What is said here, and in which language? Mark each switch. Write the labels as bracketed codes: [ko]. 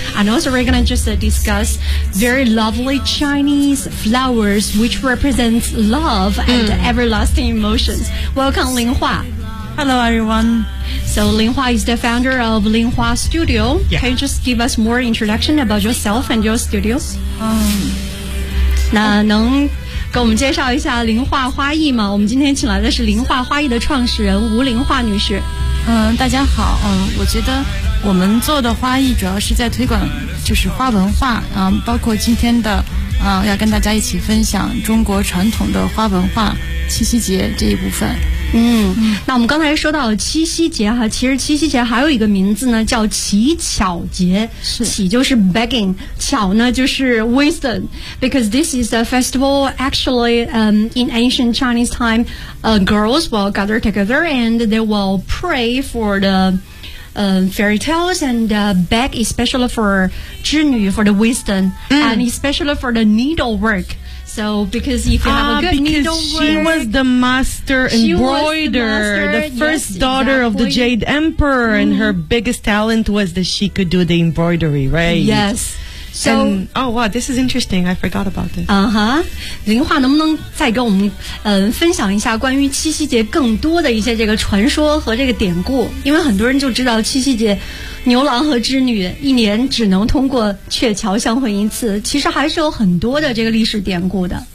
[en] And also we're going to just discuss very lovely Chinese flowers, which represents love and everlasting emotions. Welcome, Lin Hua. Hello, everyone. So Lin Hua is the founder of Lin Hua Studio. Yeah. Can you just give us more introduction about yourself and your studio? [zh] 那能给我们介绍一下林化花艺吗？我们今天请来的是林化花艺的创始人吴林化女士。大家好。我觉得我们做的花艺主要是在推广就是花文化，包括今天的要跟大家一起分享中国传统的花文化七夕节这一部分。那我们刚才说到了七夕节哈，其实七夕节还有一个名字呢，叫乞巧节。是，乞就是 [en] begging， [zh] 巧呢就是 [en] wisdom， because this is a festival actually in ancient Chinese time girls will gather together and they will pray for thefairy tales and beg especially for 织女 for the wisdom and especially for the needlework. So because if you have a good needlework, she was the master embroiderer, the first daughter of the Jade Emperor, and her biggest talent was that she could do the embroidery, right? Yes. So, oh wow, this is interesting. I forgot about this. [zh] 林化能不能再给我们分享一下关于七夕节更多的一些这个传说和这个典故？因为很多人就知道七夕节，牛郎和织女一年只能通过鹊桥相会一次，其实还是有很多的这个历史典故的。